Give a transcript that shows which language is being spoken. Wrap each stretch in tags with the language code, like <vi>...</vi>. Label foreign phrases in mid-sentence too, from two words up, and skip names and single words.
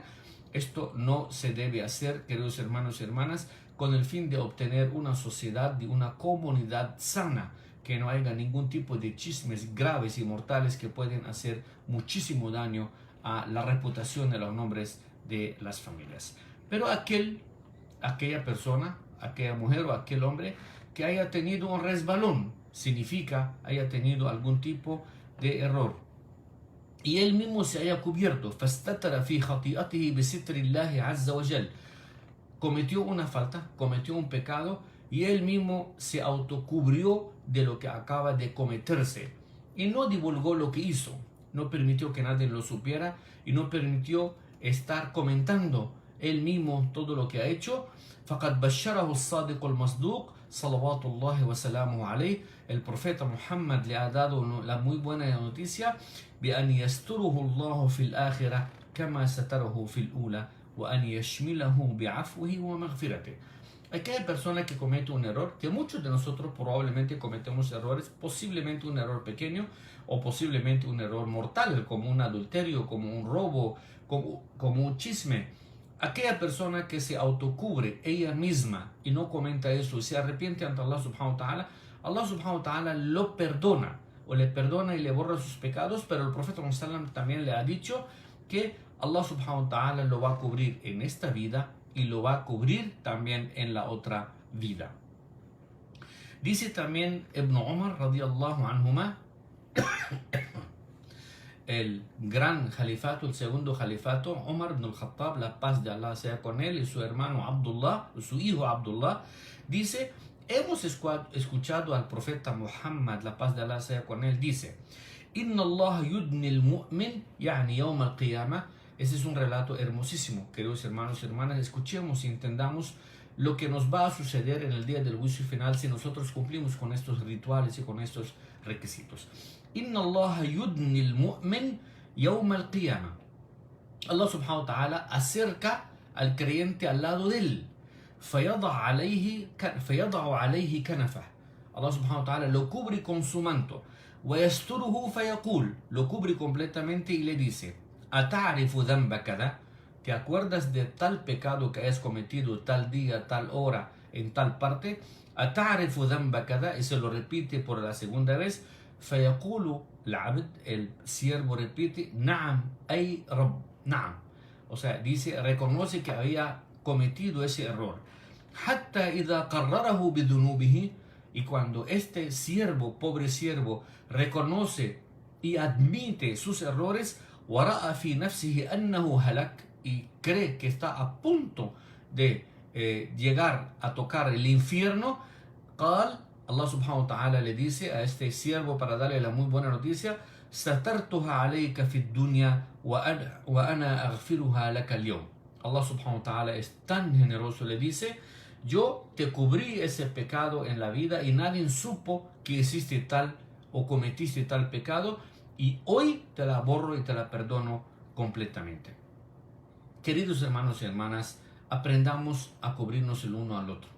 <es>Esto no se debe hacer, queridos hermanos y hermanas, con el fin de obtener una sociedad y una comunidad sana, que no haya ningún tipo de chismes graves y mortales que pueden hacer muchísimo daño a la reputación de los nombres de las familias. Pero aquella persona, aquella mujer o aquel hombre que haya tenido un resbalón, significa haya tenido algún tipo de error, y él mismo se haya cubierto,</es> <ar>فَاسْتَتَرَ فِي خَطِيئَتِهِ بِسِتْرِ اللَّهِ عَزَّ وَجَلَّ,</ar> <es>cometió una falta, cometió un pecado, y él mismo se autocubrió de lo que acaba de cometerse, y no divulgó lo que hizo, no permitió que nadie lo supiera, y no permitió estar comentando él mismo todo lo que ha hecho.</es> <ar>فَقَدْ بَشَّرَهُ الصَّادِقُ الْمَصْدُوقُ صَلَوَاتُ اللَّهِ وَسَلَامُهُ عَلَيْهِ.</ar> <es>El profeta Muhammad le ha dado la muy buena noticia:</es> <ar>بأن يستره الله في الآخرة كما ستره في الأولى وأن يشمله بعفوه ومغفرته.</ar> <es>Aquella persona que comete un error, que muchos de nosotros probablemente cometemos errores, posiblemente un error pequeño o posiblemente un error mortal, como un adulterio, como un robo, como un chisme. Aquella persona que se autocubre ella misma y no comenta eso y se arrepiente ante Allah</es> <ar>سبحانه وتعالى,</ar> <es>Allah</es> <ar>سبحانه وتعالى</ar> <es>lo perdona, o le perdona y le borra sus pecados. Pero el profeta Muhammad también le ha dicho que Allah</es> <ar>سبحانه وتعالى</ar> <es>lo va a cubrir en esta vida y lo va a cubrir también en la otra vida. Dice también Ibn Umar</es> <ar>رضي الله عنهما,</ar> <es>el gran califato, el segundo califato, Umar ibn al-Khattab, la paz de Allah sea con él, y su hermano Abdullah, su hijo Abdullah, dice: hemos escuchado al profeta Muhammad, la paz de Allah sea con él, dice:</es> <ar>إن الله يدني المؤمن يعني يوم القيامة.</ar> <es>Ese es un relato hermosísimo, queridos hermanos y hermanas. Escuchemos y entendamos lo que nos va a suceder en el día del juicio final si nosotros cumplimos con estos rituales y con estos requisitos.</es> <ar>إن الله يدني المؤمن يوم القيامة.</ar> <es>Allah</es> <ar>سبحانه وتعالى</ar> <es>acerca al creyente al lado de él.</es> <ar>فَيَضَعُ عَلَيْهِ كَنَفَهُ.</ar> <es>Allah</es> <ar>سبحانه وتعالى</ar> <es>lo cubre con su manto.</es> <ar>وَيَسْتُرُهُ فَيَقُولُ.</ar> <es>Lo cubre completamente y le dice:</es> <ar>أَتَعْرِفُ ذَنْبَ كَذَا.</ar> <es>¿Te acuerdas de tal pecado que has cometido tal día, tal hora, en tal parte?</es> <ar>أَتَعْرِفُ ذَنْبَ كَذَا.</ar> <es>Y se lo repite por la segunda vez.</es> <ar>فَيَقُولُ الْعَبْدُ.</ar> <es>El siervo repite:</es> <ar>نَعَمْ أَيْ رَبْ. نَعَمْ.</ar> <es>O sea, dice, reconoce que había cometido ese error.</es> <ar>حَتَّى إِذَا قَرَّرَهُ بِذُنُوبِهِ.</ar> <es>Y cuando este siervo, pobre siervo, reconoce y admite sus errores,</es> <ar>وَرَأَى فِي نَفْسِهِ أَنَّهُ هَلَكَ.</ar> <es>Y cree que está a punto de llegar a tocar el infierno, Allah</es> <ar>سبحانه وتعالى</ar> <es>le dice a este siervo para darle la muy buena noticia:</es> <ar>"سترتها عليك في الدنيا وأنا أغفرها لك اليوم".</ar> <es>Allah</es> <ar>سبحانه وتعالى</ar> <es>es tan generoso, le dice: yo te cubrí ese pecado en la vida y nadie supo que hiciste tal o cometiste tal pecado, y hoy te la borro y te la perdono completamente. Queridos hermanos y hermanas, aprendamos a cubrirnos el uno al otro.</es>